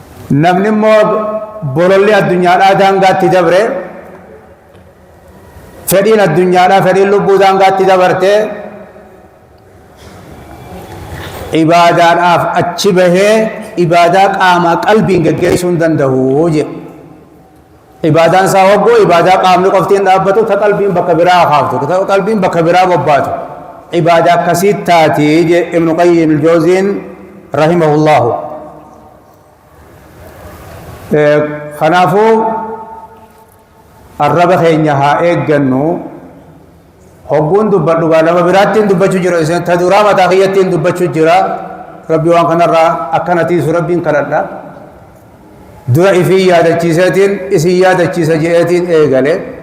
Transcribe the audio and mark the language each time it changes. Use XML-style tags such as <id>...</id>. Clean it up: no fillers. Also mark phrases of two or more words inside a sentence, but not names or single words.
<om>namni immoo bololli addunyaadhaa daangaatti dabre fedhiin addunyaadhaa fedhiin lubbuu daangaatti dabarte ibaadaadhaaf achi bahee ibaadaa qaamaa qalbiin geggeessuu hin danda'u je ibaadaan isaa hogguu ibaadaa qaamni qoftiin dhaabbatu ta qalbiin bakka biraa kaaftu ta qalbiin bakka biraa bobbaatu ibaadaa akkasii taati je ibnu qayyim al-jawziin rahimahullahu kanaafuu arraba keenya haa eeggannu hogguun dubbadhu lama biraattiin dubbachuu jira ta duraa mataa kiyyattiin dubbachuu jira rabbi waan kanarraa akkanatiisu rabbiin kadhadha dura ifii yaadachiiseetiin isin yaadachiisa je'eetiin eegale</om>